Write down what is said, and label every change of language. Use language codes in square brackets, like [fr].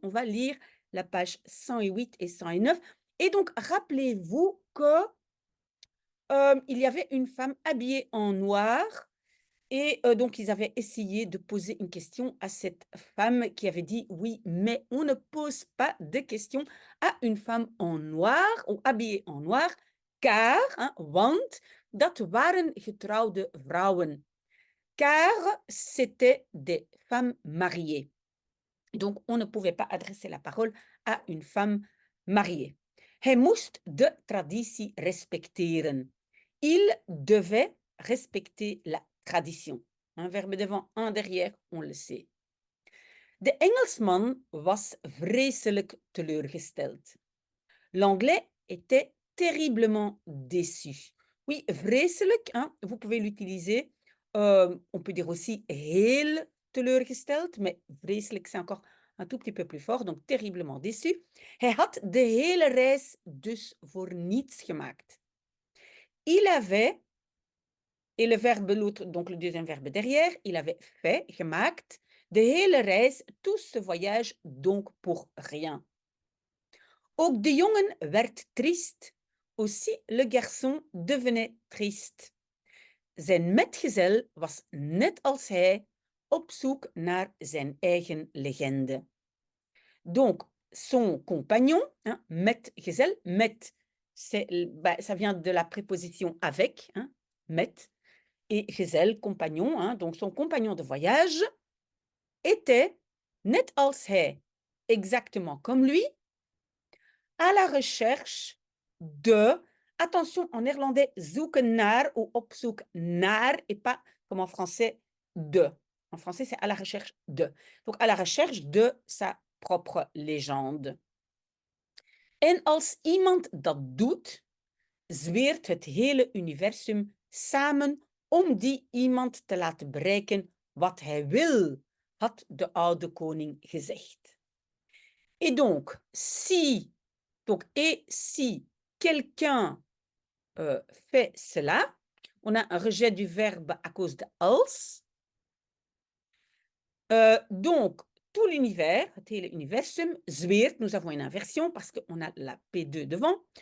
[fr] On va lire la page 108 et 109 et donc rappelez-vous que, il y avait une femme habillée en noir et donc ils avaient essayé de poser une question à cette femme qui avait dit: «Oui, mais on ne pose pas de questions à une femme en noir ou habillée en noir, car, hein, [nl] want dat waren getrouwde vrouwen». [fr] Car c'était des femmes mariées. Donc on ne pouvait pas adresser la parole à une femme mariée. [nl] Hij moest de traditie respecteren. [fr] Il devait respecter la tradition. Un verbe devant, un derrière, on le sait. [nl] De Engelsman was vreselijk teleurgesteld. [fr] L'anglais était terriblement déçu. Oui, vreselijk, hein, vous pouvez l'utiliser. On peut dire aussi [nl] heel teleurgesteld, [fr] mais vreselijk, c'est encore un tout petit peu plus fort, donc terriblement déçu. [nl] Hij had de hele reis dus voor niets gemaakt. [fr] Il avait, et le verbe l'autre, donc le deuxième verbe derrière, il avait fait, gemaakt, [nl] de hele reis, [fr] tout ce voyage donc pour rien. [nl] Ook de jongen werd triest. [fr] Aussi le garçon devenait triste. [nl] Zijn metgezel was net als hij op zoek naar zijn eigen legende. [fr] Donc, son compagnon, hein, metgezel, met, bah, ça vient de la préposition avec, hein, met, et gezel, compagnon, hein, donc son compagnon de voyage, était [nl] net als hij, [fr] exactement comme lui, à la recherche de, attention, en néerlandais, zoeken naar ou [nl] op zoek naar [fr] et pas comme en français de. En français, c'est à la recherche de. Donc, à la recherche de sa propre légende. [nl] En als iemand dat doet, zweert het hele universum samen om die iemand te laten bereiken wat hij wil, had de oude koning gezegd. [fr] Et donc, si, donc, et si quelqu'un fait cela, on a un rejet du verbe à cause de als. Donc, tout l'univers, [nl] het hele universum, [fr] zweert, nous avons une inversion parce qu'on a la P2 devant.